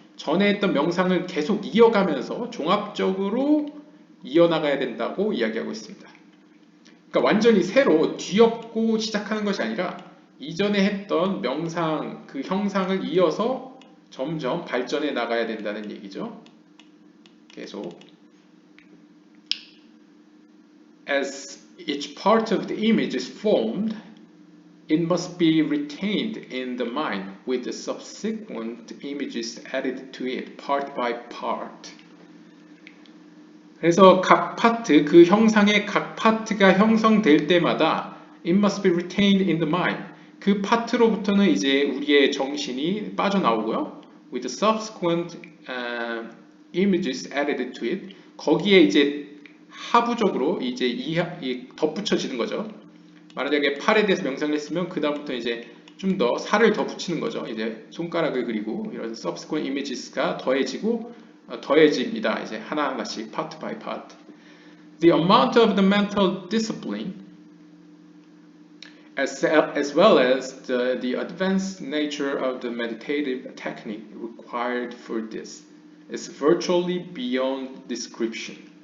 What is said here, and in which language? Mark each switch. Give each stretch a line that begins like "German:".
Korean: 전에 했던 명상을 계속 이어가면서 종합적으로 이어나가야 된다고 이야기하고 있습니다. 그러니까 완전히 새로 뒤엎고 시작하는 것이 아니라 이전에 했던 명상 그 형상을 이어서 점점 발전해 나가야 된다는 얘기죠. 계속.
English: As each part of the image is formed, it must be retained in the mind with the subsequent images added to it, part by part.
Korean: 그래서 각 파트, 그 형상의 각 파트가 형성될 때마다
English: it must be retained in the mind.
Korean: 그 파트로부터는 이제 우리의 정신이 빠져나오고요.
English: With the subsequent images added to it.
Korean: 거기에 이제 하부적으로 이제 덧붙여지는 거죠. 만약에 팔에 대해서 명상을 했으면 그 다음부터 이제 좀 더 살을 더 붙이는 거죠. 이제 손가락을 그리고 이런
English: subsequent images
Korean: 가 더해집니다. 이제 하나하나씩
English: part by part. The amount of the mental discipline as well as the advanced nature of the meditative technique required for this is virtually beyond description.